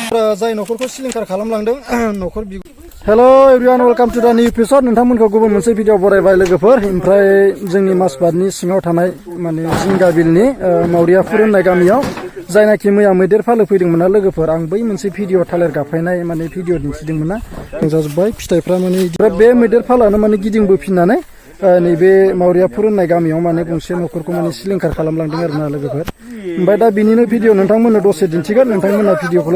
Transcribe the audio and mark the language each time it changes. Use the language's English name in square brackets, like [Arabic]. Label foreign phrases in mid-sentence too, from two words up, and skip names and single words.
[Bodo] जाय नखरखौ सिलिंखार खालामलांदों नखर [English] hello everyone welcome to the new episode [Bodo] नोंथांमोनखौ गुबुन मोनसे भिडिअ बरायबाय लोगोफोर ओमफ्राय जोंनि मासबादनि सिङाव थानाय माने जिंगा बिलनि मावरियाफुर होननाय गामियाव जायनाखि मैया मैदेर फालो फैदोंमोन लोगोफोर आं बै मोनसे भिडिअ थालिर गाफायनाय माने भिडिअ दिन्थिदोंमोन ना जाजोब्बाय फिथाइफ्रा माने बे मैदेर फालानो माने गिदिंबोफिननानै नैबे मावरियाफुर होननाय गामियाव माने गंसे नखरखौ माने सिलिंखार खालामलांदों आरोना लोगोफोर ओमफ्राय दा बिनिनो भिडिअ नोंथांमोननो दसे दिन्थिगोन नोंथांमोना भिडिअखौल'